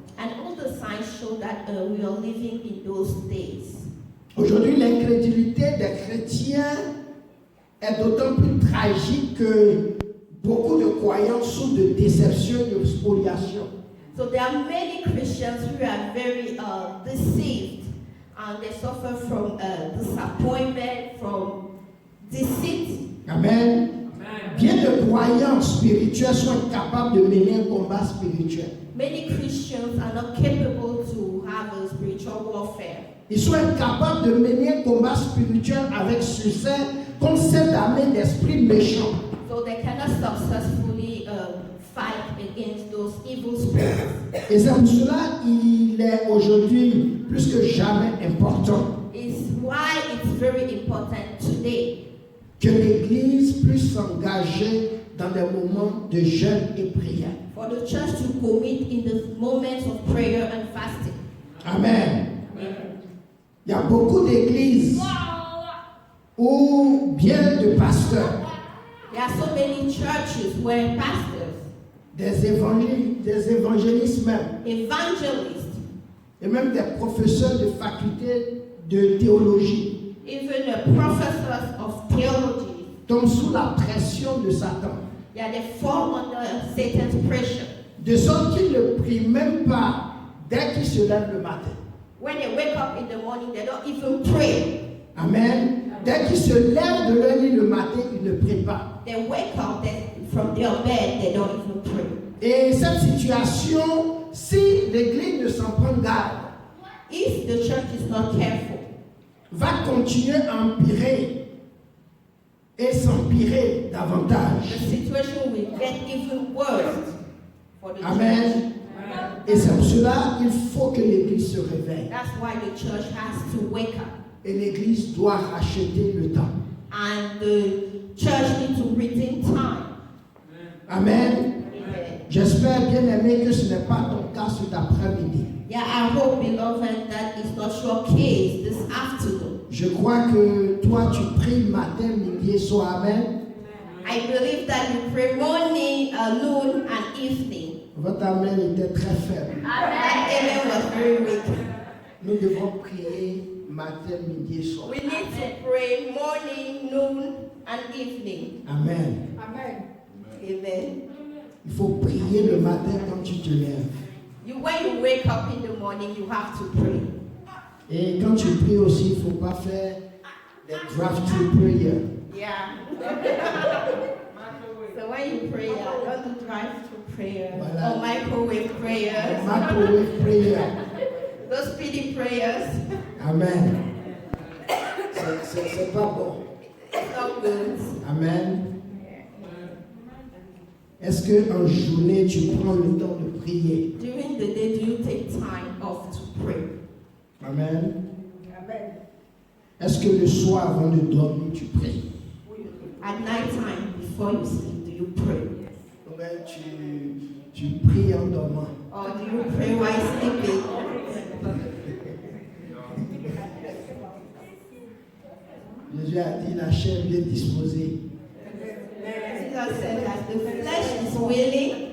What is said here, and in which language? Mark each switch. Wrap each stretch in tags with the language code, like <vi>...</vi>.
<en>And all the signs show that we are living in those days.</en> <fr>Aujourd'hui, l'incrédulité des chrétiens est d'autant plus tragique que beaucoup de croyants souffrent de déception et de spoliation.</fr> <en>So there are many Christians who are very deceived, and they suffer from disappointment, from deceit. Amen.</en> <fr>Bien de croyants spirituels sont incapables de mener un combat spirituel.</fr> <en>Many Christians are not capable to have a spiritual warfare.</en> <fr>Ils sont incapables de mener un combat spirituel avec succès contre cette armée d'esprits méchants.</fr> <en>So they cannot successfully fight against those evil spirits.</en> <fr>Et c'est pour cela qu'il est aujourd'hui plus que jamais important</fr> <en>It's why it's very important today</en> <fr>que l'Église puisse s'engager dans des moments de jeûne et prière.</fr> <en>for the church to commit in the moments of prayer and fasting. Amen.</en> <fr>Il y a beaucoup d'églises ou bien de pasteurs,</fr> <en>There are so many churches where pastors,</en> <fr>des évangélistes même,</fr> <en>evangelists,</en> <fr>et même des professeurs de faculté de théologie</fr> <en>even the professors of theology,</en> <fr>tombent sous la pression de Satan,</fr> <en>yeah, they fall under Satan's pressure.</en> <fr>de sorte qu'ils ne prient même pas dès qu'ils se lèvent le matin.</fr> <en>When they wake up in the morning, they don't even pray. Amen.</en> <fr>Dès qu'ils se lèvent de leur lit le matin, ils ne prient pas.</fr> <en>They wake up from their bed, they don't even pray.</en> <fr>Et cette situation, si l'Église ne s'en prend garde,</fr> <en>If the church is not careful,</en> <fr>va continuer à empirer et s'empirer</fr> <en>the</en> <fr>davantage.</fr> <en>situation will get even worse for the church. Amen.</en> <fr>Et c'est pour cela qu'il faut que l'Église se réveille.</fr> <en>That's why the church has to wake up.</en> <fr>Et l'Église doit racheter le temps.</fr> <en>And the church needs to redeem time. Amen. Amen.</en> <fr>J'espère, bien aimé, que ce n'est pas ton cas cet après-midi.</fr> <en>Yeah, I hope, beloved, that is not your case this afternoon.</en> <fr>Je crois que toi, tu pries matin, midi et soir. Amen.</fr> <en>I believe that you pray morning, noon, and evening.</en> <fr>Votre amen était très faible.</fr> <en>That amen was very weak.</en> <fr>Nous devons prier matin, midi et soir.</fr> <en>We need to pray morning, noon, and evening. Amen. Amen.</en> <fr>Il faut prier le matin quand tu te lèves.</fr> <en>When you wake up in the morning, you have to pray.</en> <fr>Et quand tu pries aussi, il ne faut pas faire des</fr> <en>drive-through prayer. Yeah. So when you pray, don't do drive-through prayer</en> <fr>Voilà.</fr> <en>or microwave prayers. Microwave prayer. Those speedy prayers.</en> <fr>Amen. C'est pas bon.</fr> <en>It's not good. Amen.</en> <fr>Est-ce qu'en journée, tu prends le temps de prier?</fr> <en>During the day, do you take time off to pray? Amen. Amen.</en> <fr>Est-ce que le soir, avant de dormir, tu pries?</fr> <en>At night time, before you sleep, do you pray?</en> <fr>Ouais, tu pries en dormant.</fr> <en>Or do you pray while sleeping?</en> <fr>Jésus a dit la chair bien disposée,</fr> <en>Jesus said that the flesh is willing,</en>